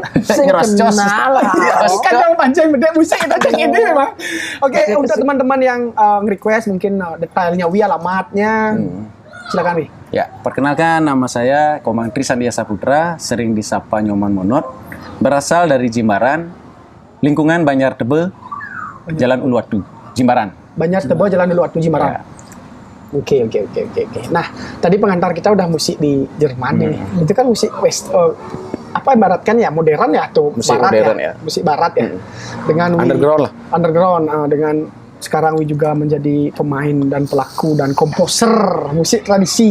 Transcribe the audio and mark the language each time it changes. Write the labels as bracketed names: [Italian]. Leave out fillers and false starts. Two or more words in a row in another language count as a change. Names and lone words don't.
[Indonesian] Saya kenal lah. Kan yang pancing beda musik kita cek ini memang. Oke, untuk teman-teman yang nge-request mungkin detailnya alamatnya. Silakan Wi. Ya, perkenalkan nama saya Komang Tri Sandia Saputra, sering disapa Nyoman Monot, berasal dari Jimbaran, lingkungan Banjar Tebel, Jalan Uluwatu, Jimbaran. Banjar Tebel, Jalan Uluwatu, Jimbaran. Ya. Oke. Nah, tadi pengantar kita udah musik di Jerman ini. Itu kan musik West, apa ibaratkan ya modern ya atau musik barat modern, ya, musik barat ya. Dengan underground lah. Underground dengan sekarang Wi juga menjadi pemain dan pelaku dan komposer musik tradisi.